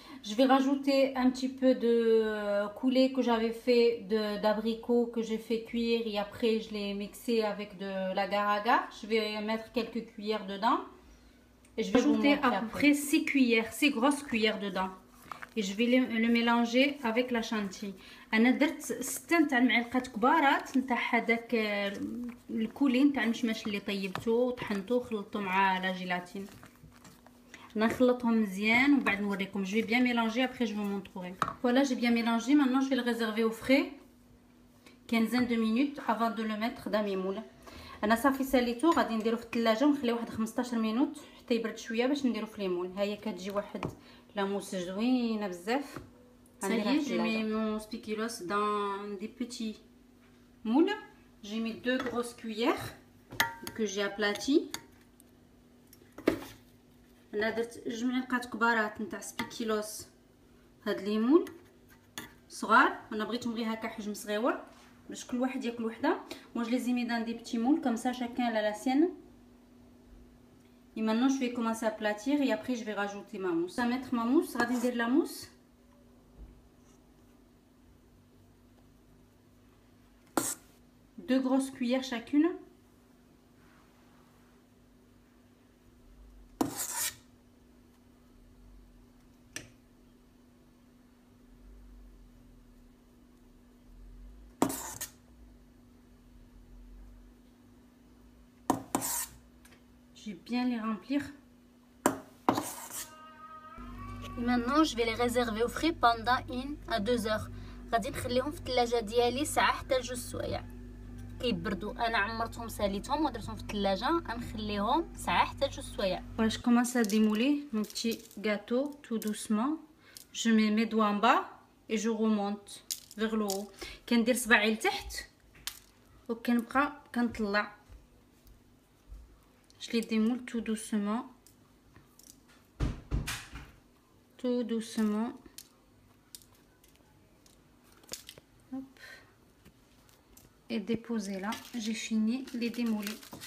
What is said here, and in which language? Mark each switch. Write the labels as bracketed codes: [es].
[fr] Je vais rajouter un petit peu de coulé que j'avais fait d'abricot que j'ai fait cuire et après je l'ai mixé avec de l'agar-agar. Je vais mettre quelques cuillères dedans et je vais ajouter à peu près 6 cuillères, 6 grosses cuillères dedans. Et je vais le mélanger avec la chantilly. [ar] انا درت 6 نتاع المعلقات كبارات نتاع هذاك الكولي نتاع المشماش اللي طيبته وطحنته وخلطته مع لا جيلاتين. نخلطهم مزيان وبعد نوريكم. [fr] Je vais bien mélanger, après je vous montrerai. Voilà, j'ai bien mélangé. Maintenant je vais le réserver au frais 15 de minutes avant de le mettre dans mes moules. [ar] انا صافي ساليته، غادي نديرو في الثلاجه ونخليه واحد 15 مينوت حتى يبرد شويه باش نديرو في لي مول. ها هي كتجي واحد لاموس زوينه بزاف. [fr] Ça y est, j'ai mis mon spéculoos dans des petits moules. J'ai mis 2 grosses cuillères que j'ai aplaties. [ar] انا درت 2 معلقات كبارات نتاع سبيكيلوس. هاد لي مول صغار، انا بغيتهم غير هكا حجم صغيور باش كل واحد ياكل وحده. [fr] moi je les ai mis dans des petits moules comme ça chacun a la sienne. Et maintenant je vais commencer à aplatir et après je vais rajouter ma mousse. À mettre ma mousse, [ar] غادي ندير [fr] la mousse. Deux grosses cuillères chacune. Je vais bien les remplir. Et maintenant, je vais les réserver au frais pendant 1 à 2 heures. [ar] غادي نخليهم في الثلاجه ديالي ساعه حتى 2 سوايع كيبردوا. انا عمرتهم ساليتهم ودرتهم في الثلاجه، غنخليهم ساعه حتى 2 سوايع. [fr] Voilà, je commence à démouler mon petit gâteau tout doucement. Je mets mes doigts en bas et je remonte vers le haut. [ar] كندير صباعي لتحت وكنبقى كنطلع. [fr] Je les démoule tout doucement. Tout doucement. Hop. Et déposer là. J'ai fini les démouler.